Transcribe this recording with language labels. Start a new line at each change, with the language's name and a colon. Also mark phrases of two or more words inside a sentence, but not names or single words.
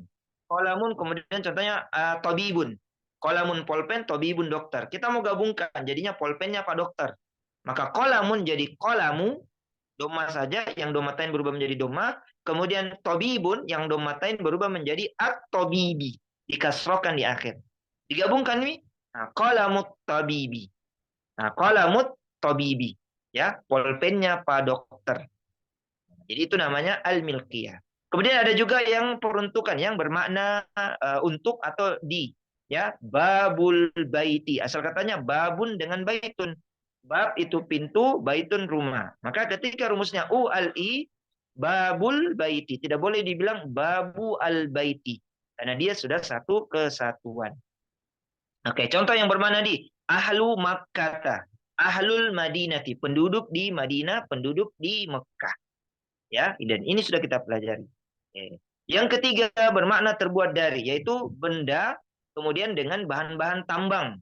Indonesian: Kolamun kemudian contohnya tobibun. Kolamun polpen, tobibun dokter. Kita mau gabungkan jadinya polpennya Pak Dokter. Maka kolamun jadi kolamu, Doma saja, yang domatain berubah menjadi doma. Kemudian tobibun, yang domatain berubah menjadi at-tobibi. Dikasrokan di akhir. Digabungkan nih. Nah,
Arabic: قلم الطبيب. Nah, قلم الطبيب.
Indonesian: Ya, polpennya Pak Dokter. Jadi itu namanya al-milkiyah. Kemudian ada juga yang peruntukan yang bermakna untuk atau di.
Arabic: Ya, باب البيت.
Indonesian: Asal katanya babun dengan baitun. Bab itu pintu, baitun rumah. Maka ketika rumusnya u al i,
Arabic: باب البيت.
Indonesian: Tidak boleh dibilang
Arabic: باب البيت.
Indonesian: Karena dia sudah satu kesatuan. Oke, contoh yang bermakna di
Arabic: أهل مكة، أهل المدينة,
Indonesian: penduduk di Madinah, penduduk di Mekah. Ya, dan ini sudah kita pelajari. Oke. Yang ketiga bermakna terbuat dari, yaitu benda kemudian dengan bahan-bahan tambang.